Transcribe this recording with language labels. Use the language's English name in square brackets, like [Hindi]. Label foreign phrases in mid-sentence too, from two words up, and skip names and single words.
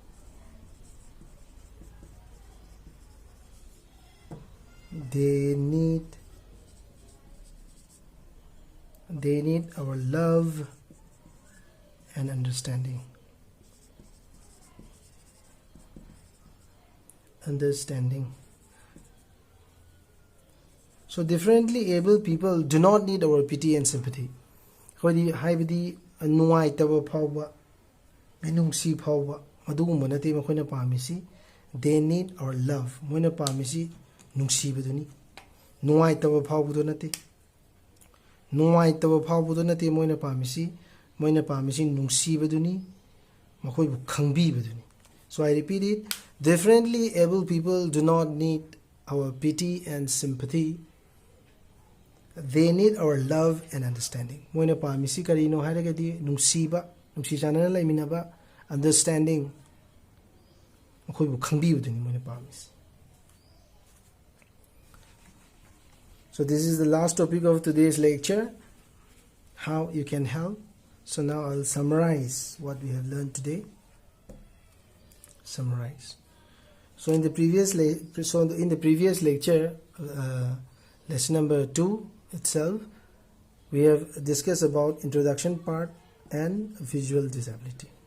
[English] They need our love and understanding. So differently abled people do not need our pity and sympathy. [Manipuri] 하이ꯕꯗꯤ ꯅꯨꯡꯉꯥꯏꯇꯕ ꯐꯥꯎꯕ, ꯃꯤꯅꯨꯡꯁꯤ ꯐꯥꯎꯕ, ꯃꯗꯨꯒꯨꯝꯕ ꯅꯠꯇꯦ ꯃꯈꯣꯏꯅ ꯄꯥꯝꯃꯤꯁꯤ. [English] They need our love. [Manipuri] ꯃꯣꯏꯅ ꯄꯥꯝꯃꯤꯁꯤ ꯅꯨꯡꯁꯤꯕꯗꯨꯅꯤ. ꯅꯨꯡꯉꯥꯏꯇꯕ ꯐꯥꯎꯕꯗꯨ ꯅꯠꯇꯦ ꯃꯣꯏꯅ ꯄꯥꯝꯃꯤꯁꯤ. ꯃꯣꯏꯅ ꯄꯥꯝꯃꯤꯁꯤ ꯅꯨꯡꯁꯤꯕꯗꯨꯅꯤ, ꯃꯈꯣꯏꯕꯨ ꯈꯪꯕꯤꯕꯗꯨꯅꯤ. [English] So I repeat it: differently able people do not need our pity and sympathy. They need our love and understanding. [Manipuri] Moina paamisi karino hairagadi nungsiba, nungsisanana laiminaba, understanding. Makoibu khangbiuduni moina paamisi. [English] So this is the last topic of today's lecture: how you can help. So now I'll summarize what we have learned today. So in the previous lecture, lesson number 2 itself, we have discussed about introduction part and visual disability.